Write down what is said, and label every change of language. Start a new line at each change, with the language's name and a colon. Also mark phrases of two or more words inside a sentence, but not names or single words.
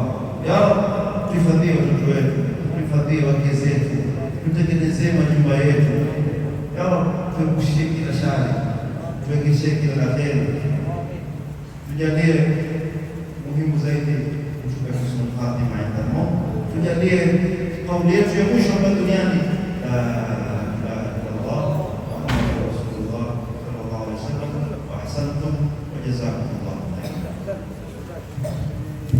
Arabic: يا رب,
Swahili: tuhifadhie watoto wetu, tuhifadhie wake zetu, tutengenezee majumba yetu.
Arabic: يا رب,
Swahili: tuepushie kila shari, tuwekeshie kila la kheri, tujalie muhimu zaidi kutupe
Arabic: حسن الخاتمة عند الموت,
Swahili: tujalie kauli yetu ya mwisho hapa duniani
Arabic: لا إله إلا الله محمد رسول الله صلى الله عليه وسلم وأحسنتم وجزاكم الله خيرا.